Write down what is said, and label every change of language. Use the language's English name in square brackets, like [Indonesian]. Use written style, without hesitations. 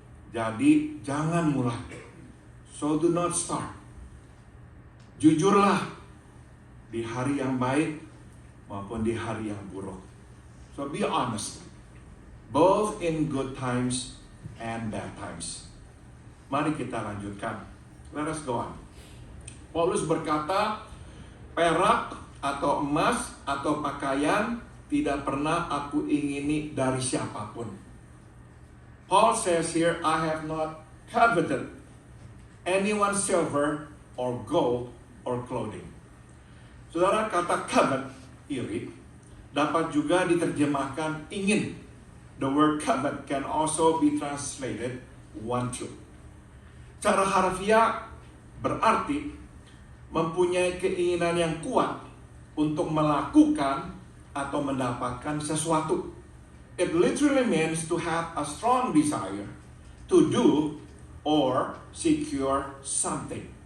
[Indonesian] Jadi jangan mulai. [English] So do not start. [Indonesian] Jujurlah di hari yang baik maupun di hari yang buruk. [English] So be honest, both in good times and bad times. [Indonesian] Mari kita lanjutkan. [English] Let us go on. [Indonesian] Paulus berkata, perak atau emas atau pakaian tidak pernah aku ingini dari siapapun. [English] Paul says here, I have not coveted anyone's silver or gold or clothing. [Indonesian] Saudara, kata covet, iri, dapat juga diterjemahkan ingin. [English] The word covet can also be translated want to. [Indonesian] Cara harfiah berarti mempunyai keinginan yang kuat untuk melakukan atau mendapatkan sesuatu. [English] It literally means to have a strong desire to do or secure something.